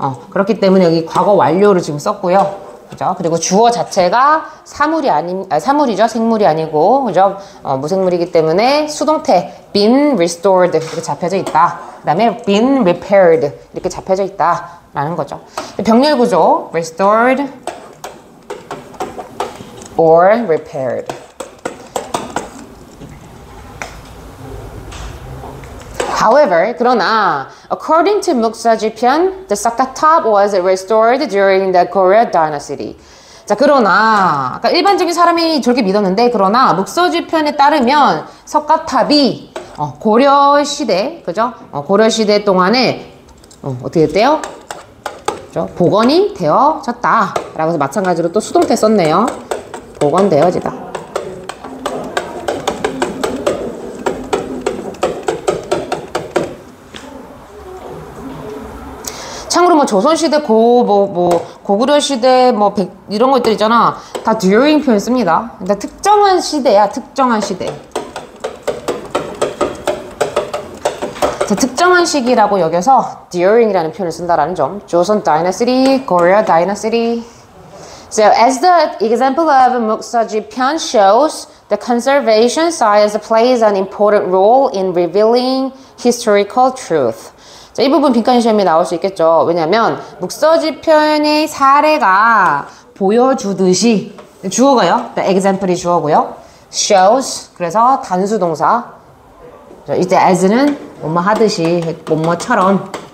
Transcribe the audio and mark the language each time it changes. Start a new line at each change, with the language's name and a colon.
Korean: 그렇기 때문에 여기 과거 완료를 지금 썼고요. 그죠? 그리고 주어 자체가 사물이죠. 생물이 아니고, 그죠? 무생물이기 때문에 수동태
English: been restored
Korean: 이렇게 잡혀져 있다. 그 다음에
English: been repaired
Korean: 이렇게 잡혀져 있다라는 거죠. 병렬 구조
English: restored or repaired. However,
Korean: 그러나
English: according to 묵서지편, the 석가탑 was restored during the Goryeo dynasty.
Korean: 자, 그러나 아까 일반적인 사람이 저렇게 믿었는데 그러나 묵서지편에 따르면 석가탑이 고려 시대, 그죠? 고려 시대 동안에 어떻게 됐대요? 그죠? 복원이 되어졌다라고 해서 마찬가지로 또 수동태 썼네요. 복원되어지다. 참고로 뭐 조선시대 고구려 시대 이런 것들 있잖아. 다 during 표현 씁니다. 그러니까 특정한 시대야, 특정한 시대. 자, 특정한 시기라고 여겨서 during이라는 표현을 쓴다라는 점.
English: 조선 dynasty, Goryeo dynasty. So, as the example of 묵서지편 shows, the conservation science plays an important role in revealing historical truth.
Korean: 자, 이 부분 빈칸 시험에 나올 수 있겠죠. 왜냐면 묵서지편의 사례가 보여주듯이 주어가요. example이 주어고요. shows 그래서 단수 동사. 이때 as는 뭐뭐 하듯이 뭐뭐처럼.